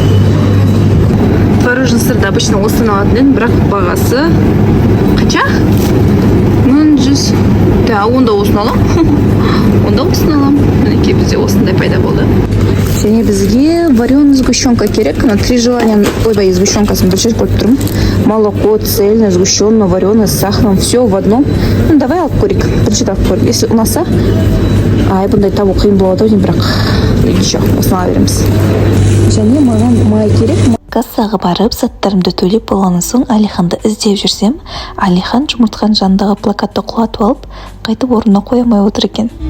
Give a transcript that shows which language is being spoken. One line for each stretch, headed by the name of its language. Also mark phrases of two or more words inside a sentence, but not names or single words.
Kazakh: Творожный сырды обычно осыны алатын едім, бірақ бағасы қанша? 100. Да, онда осыны алам. Онда осыны алам. Мінекей бізде осындай пайда болды. Және бізге
Russian: вареный сгущенка
Kazakh: керек.
Russian: На 3 желания,
Kazakh: ойбай, сгущенкасын бір жер көріп тұрмын.
Russian: Молоко, цельное, сгущенное, вареное, с сахаром, все в одном. Ну, давай
Kazakh: алып көрейік. Бірінші алып көрейік. Если ұнаса, бұндай табу қиын болады, бірақ ничего, осыны ала береміз. Және маған май керек. Кассаға барып, заттарымды төлеп болғаннан соң Алиханды іздеп жүрсем, Алихан жұмыртқаның жанындағы плакатты құлатып алып, қайтып орнына қоя алмай отыр екен.